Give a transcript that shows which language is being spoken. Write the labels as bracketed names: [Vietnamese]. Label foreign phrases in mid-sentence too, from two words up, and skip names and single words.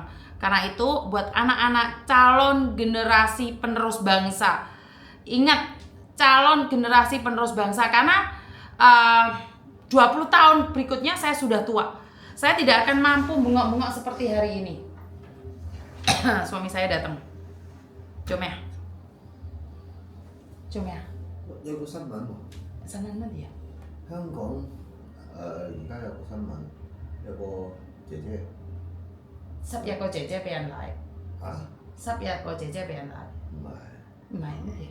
[Indonesian] Karena itu buat anak-anak calon generasi penerus bangsa, ingat calon generasi penerus bangsa, karena 20 tahun berikutnya saya sudah tua. Saya tidak akan mampu bengok-bengok seperti hari ini. Suami saya datang. Cuma ya. [Cantonese] 有個新聞喎， Sanan乜嘢？香港而家有個新聞，有個姐姐 10日個姐姐俾人賴。10日個姐姐俾人賴。唔係乜嘢？